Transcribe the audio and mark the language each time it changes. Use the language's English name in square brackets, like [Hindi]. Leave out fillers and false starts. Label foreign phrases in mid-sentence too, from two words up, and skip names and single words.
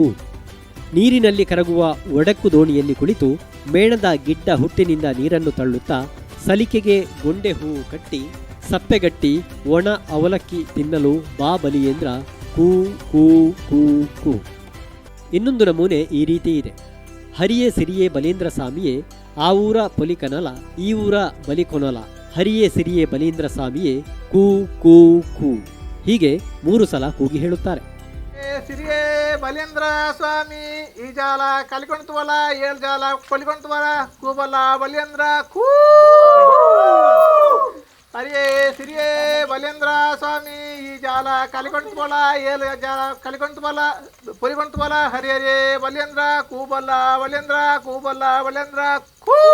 [Kannada] ನೀರಿನಲ್ಲಿ ಕರಗುವ ಒಡಕು ದೋಣಿಯಲ್ಲಿ ಕುಳಿತು ಮೇಣದ ಗಿಡ್ಡ ಹುಟ್ಟಿನಿಂದ ನೀರನ್ನು ತಳ್ಳುತ್ತಾ, ಸಲಿಕೆಗೆ ಗೊಂಡೆ ಹೂವು ಕಟ್ಟಿ ಸಪ್ಪೆಗಟ್ಟಿ ಒಣ ಅವಲಕ್ಕಿ ತಿನ್ನಲು ಬಾ ಬಲಿಯೇಂದ್ರ, ಕೂ ಕೂ ಕೂ ಕೂ. ಇನ್ನೊಂದು ನಮೂನೆ ಈ ರೀತಿ ಇದೆ. [Tulu] ಹರಿಯೇ ಸಿರಿಯೇ ಬಲೀಂದ್ರ ಸ್ವಾಮಿಯೇ, ಆ ಊರ ಪೊಲಿ ಕನಲ ಈ ಊರ ಬಲಿ ಕೊನಲ, ಹರಿಯೇ ಸಿರಿಯೇ ಬಲೀಂದ್ರ ಸ್ವಾಮಿಯೇ, ಕೂ ಕೂ ಕೂ. [Kannada] ಹೀಗೆ 3 ಸಲ ಕೂಗಿ ಹೇಳುತ್ತಾರೆ. [Tulu] ಸಿರಿಯೇ ಬಲೀಂದ್ರ ಸ್ವಾಮಿ, ಈ ಜಾಲ ಕಲಿಕೊಂತವಲ್ಲ 7 ಜಾಲ ಕೊಲಿಕೊಂತವಲ್ಲ, ಕೂಬಲ್ಲ ಬಲೀಂದ್ರ ಕೂ. ಹರಿಯೇ ಸಿರಿಯೇ ಬಲೀಂದ್ರ ಸ್ವಾಮಿ, ಈ ಜಾಲ ಕಲಿಕೊಂತವಲ್ಲ 7 ಜಾಲ ಕಲಿಕೊಂತವಲ್ಲ ಪೊಲಿಕೊಂತವಲ್ಲ, ಹರಿ ಹರಿಯೇ ಬಲೀಂದ್ರ ಕೂಬಲ್ಲ ಬಲೀಂದ್ರ ಕೂಬಲ್ಲ ಬಲೀಂದ್ರ ಕೂ.